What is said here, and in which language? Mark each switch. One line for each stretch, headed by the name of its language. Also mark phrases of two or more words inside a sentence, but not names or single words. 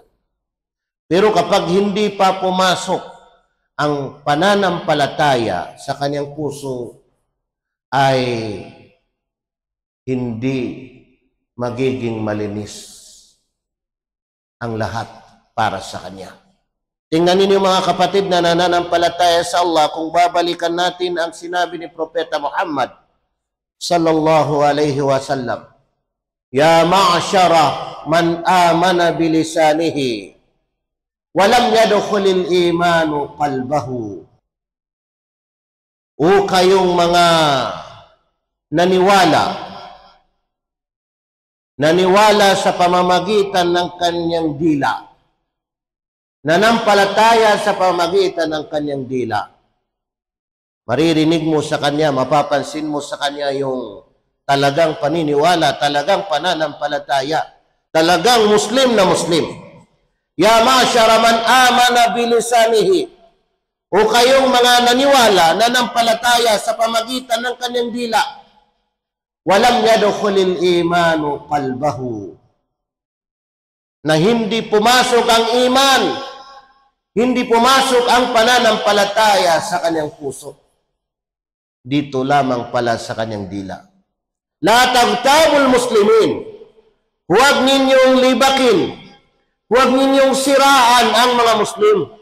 Filipino: Pero kapag hindi pa pumasok ang pananampalataya sa kanyang puso, ay hindi magiging malinis ang lahat para sa kanya. Tingnan ninyo mga kapatid na nananampalataya sa Allah, kung babalikan natin ang sinabi ni Propeta Muhammad
Arabic: صلى الله عليه وسلم, "يا معشر من آمن بلسانه ولم يدخل الإيمان قلبه."
Filipino: O kayong mga naniwala sa pamamagitan ng kanyang dila, nanampalataya sa pamamagitan ng kanyang dila. Maririnig mo sa kanya, mapapansin mo sa kanya yung talagang paniniwala, talagang pananampalataya, talagang Muslim na Muslim.
Arabic: يا معشر من آمن بلسانه,
Filipino: o kayong mga naniwala, nanampalataya sa pamagitan ng kanyang dila,
Arabic: ولم يدخل الإيمان قلبه,
Filipino: na hindi pumasok ang iman, hindi pumasok ang pananampalataya sa kanyang puso. Dito lamang pala sa kanyang dila.
Arabic: لا تغتابوا المسلمين,
Filipino: huwag ninyong libakin, huwag ninyong siraan ang mga Muslim.